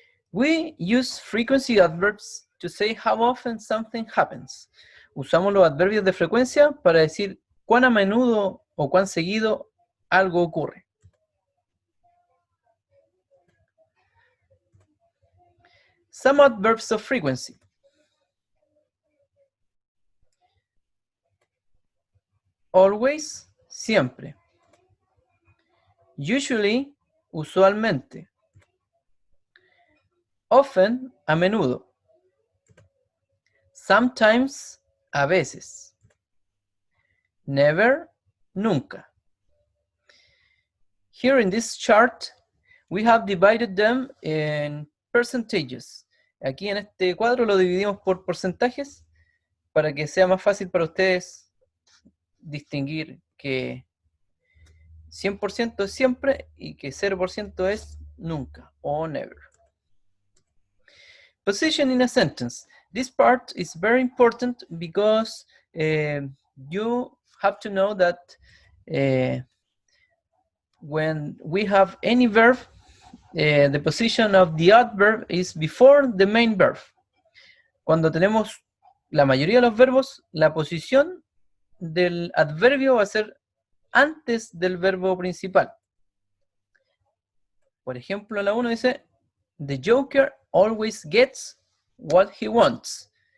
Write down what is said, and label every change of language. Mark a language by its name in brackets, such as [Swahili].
[English] We use frequency adverbs to say how often something happens. [Spanish] Usamos los adverbios de frecuencia para decir cuán a menudo o cuán seguido algo ocurre. [English] Some adverbs of frequency. Always, siempre. Usually, usualmente. [Spanish] Often, a menudo. Sometimes, a veces. [English] Never, nunca. Here in this chart, we have divided them in percentages. [Spanish] Aquí en este cuadro lo dividimos por porcentajes para que sea más fácil para ustedes distinguir que 100% es siempre y que 0% es nunca o never. [English] Position in a sentence. This part is very important because you have to know that when we have any verb, the position of the adverb is before the main verb. [Spanish] Cuando tenemos la mayoría de los verbos, la posición del adverbio va a ser antes del verbo principal. Por ejemplo, la 1 dice, [English] the Joker always gets what he wants.